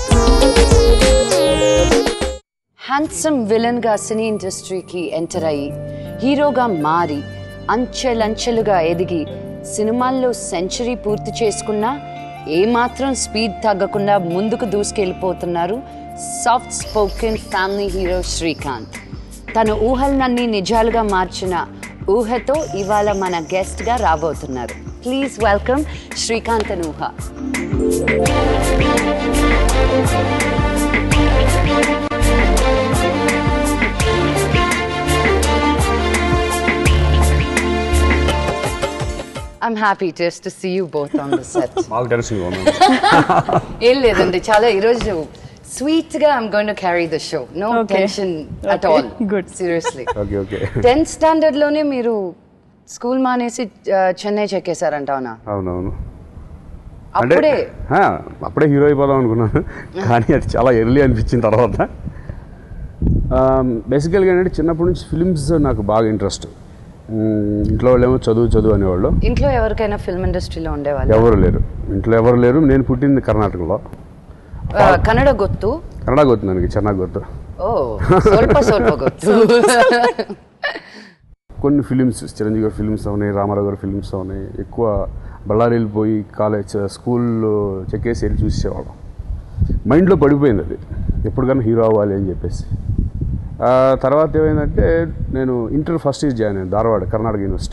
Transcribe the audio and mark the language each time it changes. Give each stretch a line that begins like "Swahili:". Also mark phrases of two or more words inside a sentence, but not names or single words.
Telugu: హ్యాండ్సమ్ విలన్గా సినీ ఇండస్ట్రీకి ఎంటర్ అయ్యి హీరోగా మారి అంచెలంచెలుగా ఎదిగి సినిమాల్లో సెంచరీ పూర్తి చేసుకున్నా ఏమాత్రం స్పీడ్ తగ్గకుండా ముందుకు దూసుకెళ్ళిపోతున్నారు
English: soft spoken family hero
Telugu: శ్రీకాంత్. తన ఊహలన్నీ నిజాలుగా మార్చిన ఊహతో ఇవాళ మన గెస్ట్గా రాబోతున్నారు.
English: please welcome
Telugu: శ్రీకాంత్ అండ్ ఊహ.
English: I'm happy just to see you both on the set.
Telugu: ఏం లేదండి, చాలా ఈరోజు స్వీట్ గా
English: I'm going to carry the show. No tension at all. Good. Seriously. Okay. 10th standard
Telugu: లోనే మీరు స్కూల్ మానేసి చెన్నై చెక్కేశారంట. అవునవును. అప్పుడే హీరో అయిపోదాం అనుకున్నాను, కానీ అది చాలా ఎర్లీ అనిపించిన తర్వాత. బేసికల్గా ఏంటంటే చిన్నప్పటి నుంచి ఫిల్మ్స్ నాకు బాగా ఇంట్రెస్ట్. ఇంట్లో వాళ్ళేమో చదువు అనేవాళ్ళు. ఇంట్లో ఎవరికైనా ఫిల్మ్ ఇండస్ట్రీలో ఉండేవాళ్ళు? ఎవరు లేరు, ఇంట్లో ఎవరు లేరు. నేను పుట్టింది కర్ణాటకలో.
Kannada: కన్నడ ಗೊತ್ತು ನನಗೆ ಚೆನ್ನಾಗಿ ಗೊತ್ತು. ಸ್ವಲ್ಪ ಗೊತ್ತು.
Telugu: కొన్ని ఫిలిమ్స్, చిరంజీవి గారి ఫిలిమ్స్ అవునాయి, రామారావు గారి ఫిలిమ్స్ అవునాయి. ఎక్కువ బళ్ళారి వెళ్ళిపోయి కాలేజ్ స్కూల్లో చెక్కేసి వెళ్ళి చూసేవాళ్ళం. మైండ్లో పడిపోయింది అది, ఎప్పటికైనా హీరో అవ్వాలి అని చెప్పేసి. తర్వాత ఏమైందంటే నేను
English: inter first year join
Telugu: అయ్యాను ధారవాడ కర్ణాటక యూనివర్సిటీ.